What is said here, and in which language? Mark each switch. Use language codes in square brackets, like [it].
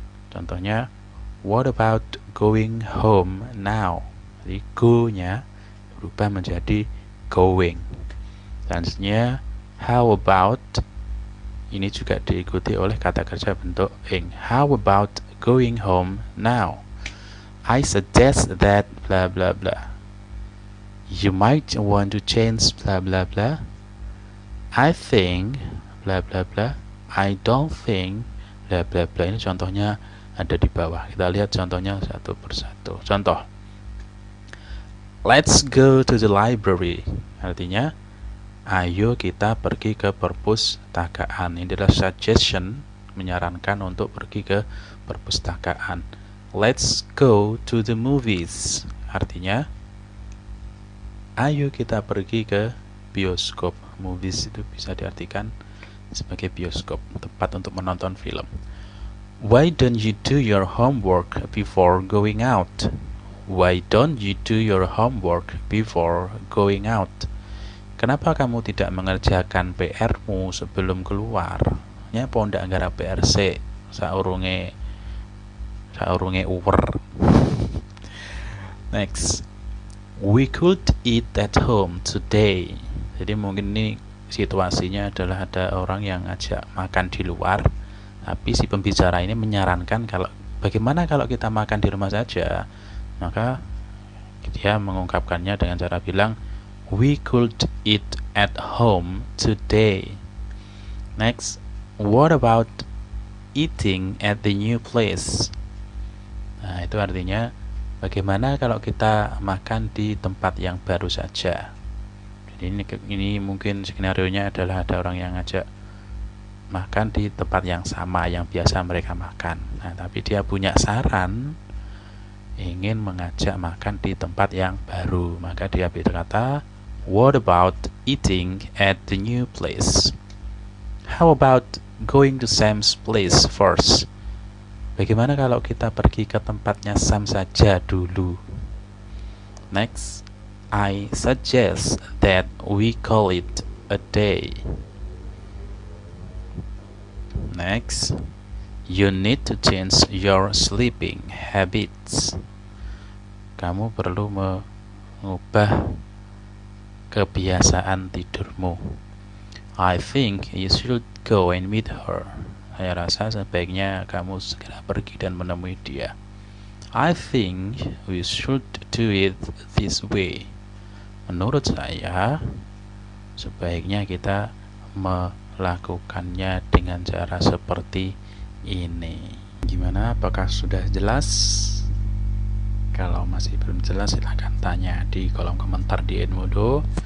[id] Contohnya, [en] what about going home now. [id] Jadi go-nya berubah menjadi going. Selanjutnya, [en] how about, [id] ini juga diikuti oleh kata kerja bentuk ing. [en] How about going home now. I suggest that bla bla bla. You might want to change bla bla bla. I think bla bla bla. I don't think bla bla bla. [id] Ini contohnya ada di bawah. Kita lihat contohnya satu persatu. Contoh, [en] let's go to the library. [id] Artinya, ayo kita pergi ke perpustakaan. Ini adalah suggestion, menyarankan untuk pergi ke perpustakaan. [en] Let's go to the movies. [id] Artinya, ayo kita pergi ke bioskop. Movies itu bisa diartikan sebagai bioskop, tempat untuk menonton film. [en] Why don't you do your homework before going out? Why don't you do your homework before going out? [id] Kenapa kamu tidak mengerjakan PR-mu sebelum keluar? [jv] Ya, po ndak nggarap PR sik saurunge uwer. [en] Next. We could eat at home today. [id] Jadi mungkin ini situasinya adalah ada orang yang ngajak makan di luar, tapi si pembicara ini menyarankan kalau bagaimana kalau kita makan di rumah saja. Maka dia mengungkapkannya dengan cara bilang, [en] we could eat at home today. Next, what about eating at the new place? [id] Nah, itu artinya bagaimana kalau kita makan di tempat yang baru saja. Jadi ini mungkin skenario-nya adalah ada orang yang ngajak makan di tempat yang sama yang biasa mereka makan. Nah, tapi dia punya saran ingin mengajak makan di tempat yang baru, maka dia berkata, [en] what about eating at the new place? How about going to Sam's place first? [id] Bagaimana kalau kita pergi ke tempatnya Sam saja dulu? [en] Next, I suggest that we call it a day. Next, you need to change your sleeping habits. [id] Kamu perlu mengubah kebiasaan tidurmu. [en] I think you should go and meet her. [id] Saya rasa sebaiknya kamu segera pergi dan menemui dia. [en] I think we should do it this way. [id] Menurut saya, sebaiknya kita melakukannya dengan cara seperti ini. Gimana? Apakah sudah jelas? Kalau masih belum jelas, silahkan tanya di kolom komentar di Edmodo.